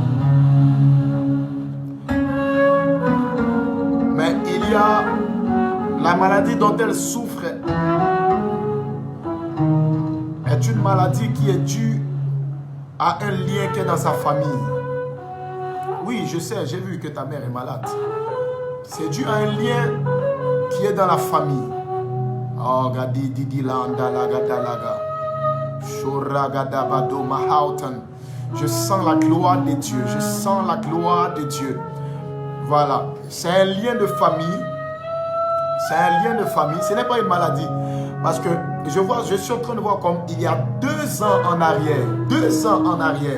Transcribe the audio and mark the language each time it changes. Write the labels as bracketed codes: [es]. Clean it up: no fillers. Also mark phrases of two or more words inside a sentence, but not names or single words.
[fr] Mais il y a la maladie dont elle souffre est une maladie qui est due à un lien qui est dans sa famille. Oui, je sais, j'ai vu que ta mère est malade. C'est dû à un lien qui est dans la famille. Oh, gadi didi landa laga dalaga. Shoragada bado mahautan. Je sens la gloire de Dieu. Je sens la gloire de Dieu. Voilà. C'est un lien de famille. C'est un lien de famille. Ce n'est pas une maladie. Parce que je suis en train de voir comme il y a 2 ans en arrière. 2 ans en arrière.